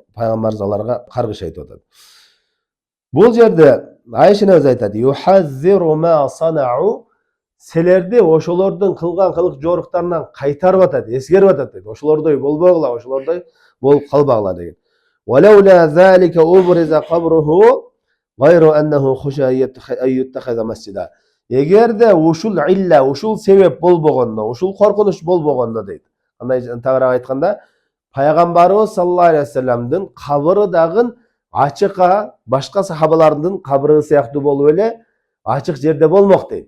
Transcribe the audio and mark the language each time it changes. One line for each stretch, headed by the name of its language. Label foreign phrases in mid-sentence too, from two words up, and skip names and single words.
Kyrgyz: Пайгамбарыбыз аларга каргыш айтып атат. Бул жерде Айша энебиз айтат:
Arabic: "يحذر ما صنعوا",
Kyrgyz: силерди ошолордун кылган кылык жоруктарынан кайтарып атат, эскерип атат дейт. Ошолордой болбогула, ошолордой болуп калбагыла деген.
Arabic: "ولولا ذلك أبرز قبره غير أنه خشي أن يتخذ مسجدا".
Kyrgyz: Эгерде ушул илля, ушул себеп болбогондо, ушул коркунуч болбогондо дейт. Кандай тагыраак айтканда, Пайгамбарыбыз
Arabic: صلى الله عليه وسلم
Kyrgyz: кабыры дагы ачыкка башка сахабалардын кабыры сыяктуу болуп эле ачык жерде болмок дейт.